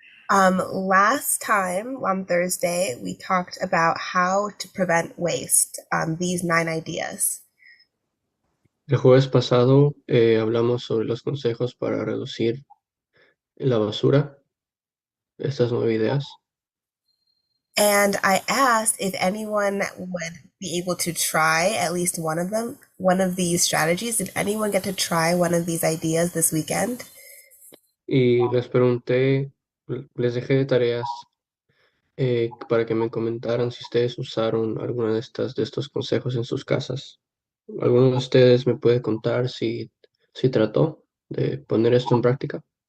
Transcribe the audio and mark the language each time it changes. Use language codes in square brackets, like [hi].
[en] Last time on Thursday, we talked about how to prevent waste, these 9 ideas. [es] El jueves pasado hablamos sobre los consejos para reducir la basura, estas 9 ideas. [en] And I asked if anyone would be able to try at least one of them, one of these strategies. Did anyone get to try one of these ideas this weekend? [es] Y les pregunté, les dejé de tareas para que me comentaran si ustedes usaron alguna de estos consejos en sus casas. ¿Alguno de ustedes me puede contar si trató de poner esto en práctica?